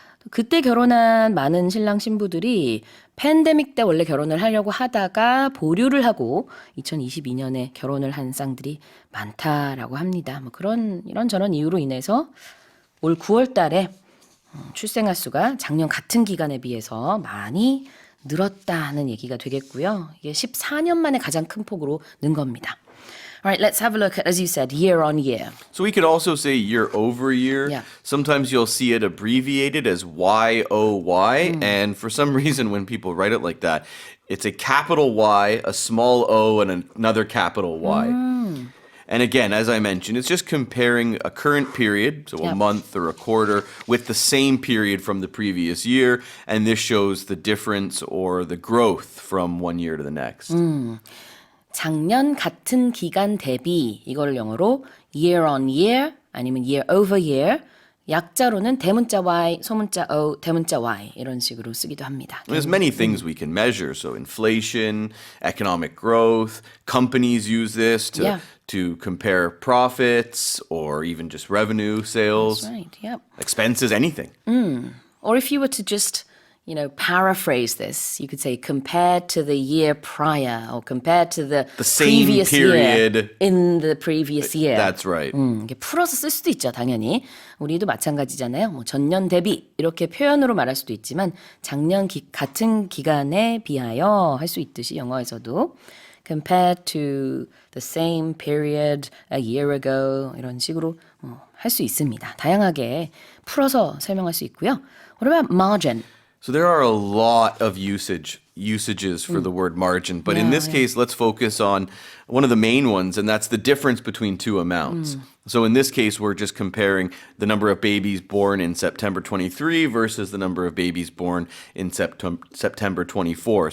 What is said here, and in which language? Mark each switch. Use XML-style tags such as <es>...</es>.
<ko>그때 결혼한 많은 신랑 신부들이 팬데믹 때 원래 결혼을 하려고 하다가 보류를 하고 2022년에 결혼을 한 쌍들이 많다라고 합니다. 뭐 이런저런 이유로 인해서 올 9월 달에 출생아 수가 작년 같은 기간에 비해서 많이 늘었다는 얘기가 되겠고요. 이게 14년 만에 가장 큰 폭으로 는 겁니다.</ko> <en>All right, let's have a look at, as you said, year on year. So we could also say year over year. Yeah. Sometimes you'll see it abbreviated as YOY. And for some reason, when people write it like that, it's a capital Y, a small O, and another capital Y. And again, as I mentioned, it's just comparing a current period, so a month or a quarter, with the same period from the previous year. And this shows the difference or the growth from one year to the next.</en> <ko>작년 같은 기간 대비 이걸 영어로 year on year 아니면 year over year 약자로는 대문자 Y, 소문자 O, 대문자 Y 이런 식으로 쓰기도 합니다.</ko> <en>There's many things we can measure. So inflation, economic growth, companies use this to compare profits or even just revenue, sales, That's right. Yep. expenses, anything. Or if you were to just paraphrase this, you could say compared to the year prior or compared to the same previous period. year in the previous year. That's right.</en> <ko>이게 풀어서 쓸 수도 있죠, 당연히. 우리도 마찬가지잖아요. 뭐 전년 대비 이렇게 표현으로 말할 수도 있지만 작년 같은 기간에 비하여 할 수 있듯이 영어에서도</ko> <en>compared to the same period a year ago</en> <ko>이런 식으로 할 수 있습니다. 다양하게 풀어서 설명할 수 있고요.</ko> <en>What about margin? So there are a lot of usages for the word margin, but in this case, let's focus on one of the main ones, and that's the difference between two amounts. So in this case, we're just comparing the number of babies born in September 23 versus the number of babies born in September 24.</en>